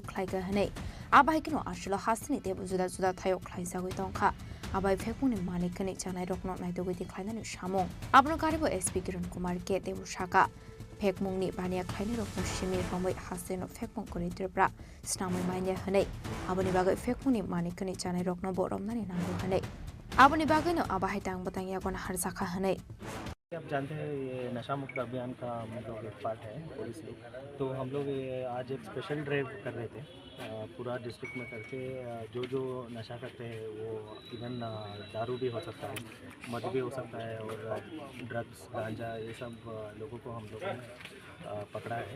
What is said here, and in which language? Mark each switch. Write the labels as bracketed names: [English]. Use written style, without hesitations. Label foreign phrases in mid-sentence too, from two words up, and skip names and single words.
[Kok Borok] khlaiga hne abai kino ashlo hasni te juda juda thayok khlaisa goi tongkha abai fekuni manik kani chanai rokno naitogoi ti khlainani samong abno karibo SP Kiran Kumar ke te shaka fekmungni bania khlaini rokno shimi romoi haseno fekmung kori Tripura snamoi maine hne aboni bagai fekmuni manik kani chanai rokno boromnani nango hne aboni bagai no abai tang batang yagon harsakha hne [Hindi] आप जानते हैं ये नशा मुक्त अभियान का हम लोग एक पार्ट है पुलिस लोग, तो हम लोग आज एक [English] special drive [Hindi] कर रहे थे पूरा डिस्ट्रिक्ट में करके जो जो नशा करते हैं वो इवन दारू भी हो सकता है, मद भी हो सकता है और ड्रग्स गांजा ये सब लोगों को हम लोगों ने पकड़ा है।